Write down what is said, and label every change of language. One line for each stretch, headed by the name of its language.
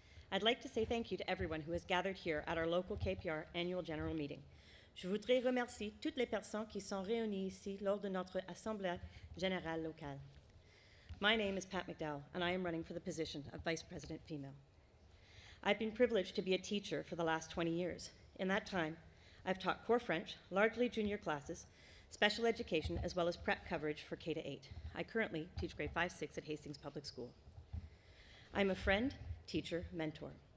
English: I'd like to say thank you to everyone who has gathered here at our local KPR annual general meeting.
French: Je voudrais remercier toutes les personnes qui sont réunies ici lors de notre assemblée générale locale.
English: My name is Pat MacDowell, and I am running for the position of Vice President Female. I've been privileged to be a teacher for the last 20 years. In that time, I've taught core French, largely junior classes, special education, as well as prep coverage for K-8. I currently teach grade 5-6 at Hastings Public School. I'm a friend, teacher, mentor.